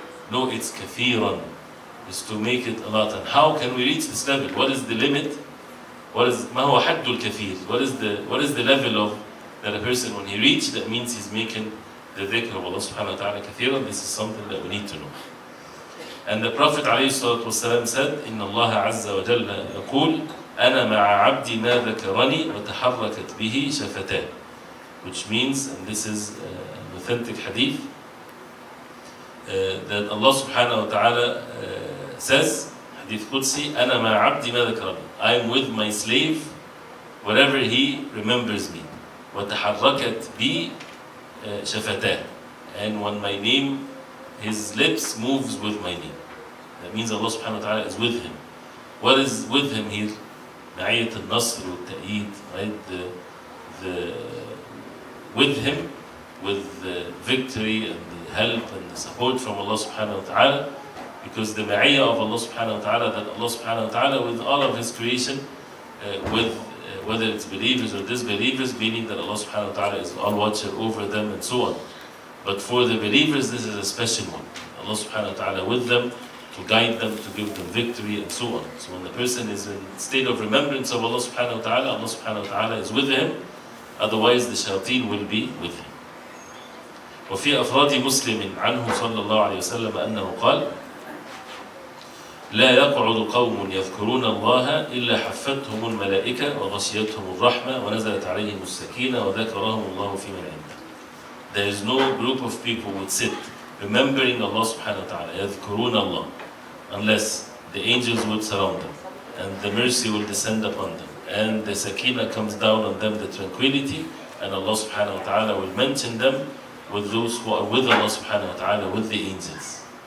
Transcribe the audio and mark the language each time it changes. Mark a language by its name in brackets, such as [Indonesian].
[English] No, it's kathiran. It's to make it a lot. And how can we reach this level? What is the limit? [Arabic] ما هو حد الكثير? [English] What is the level of that a person, when he reaches, that means he's making the dhikr of Allah subhanahu wa ta'ala kathiran? This is something that we need to know. And the Prophet ﷺ said, [Arabic] إن الله عز وجل يقول أنا مع عبدي ما ذكرني وتحركت به شفتاه. [English] Which means, and this is an authentic hadith, that Allah subhanahu wa ta'ala says, hadith Qudsi, [Arabic] أنا مع عبدي ما ذكرني. [English] I am with my slave wherever he remembers me. [Arabic] وتحركت بي شفتاه. [English] And when my name, his lips moves with my name. That means Allah subhanahu wa ta'ala is with him. What is with him here? [Arabic] معية النصر والتأييد, right? [English] The with him, with the victory and the help and the support from Allah subhanahu wa ta'ala, because the ma'iyah of Allah subhanahu wa ta'ala, that Allah subhanahu wa ta'ala with all of his creation, with whether it's believers or disbelievers, meaning that Allah subhanahu wa ta'ala is all watcher over them and so on. But for the believers, this is a special one. Allah subhanahu wa ta'ala with them, to guide them, to give them victory, and so on. So when the person is in state of remembrance of Allah subhanahu wa ta'ala, Allah subhanahu wa ta'ala is with him, otherwise the shayateen will be with him. [Arabic] وفي أفراد مسلم عنه صلى الله عليه وسلم أنه قال: لا يقعد قوم يذكرون الله إلا حفتهم الملائكة وغشيتهم الرحمة ونزلت عليهم السكينة وذكرهم الله في من عنده. [English] There is no group of people would sit remembering Allah subhanahu wa ta'ala, يذكرون Allah, unless the angels would surround them and the mercy will descend upon them and the sakina comes down on them, the tranquility, and Allah subhanahu wa ta'ala will mention them with those who are with Allah subhanahu wa ta'ala, with the angels.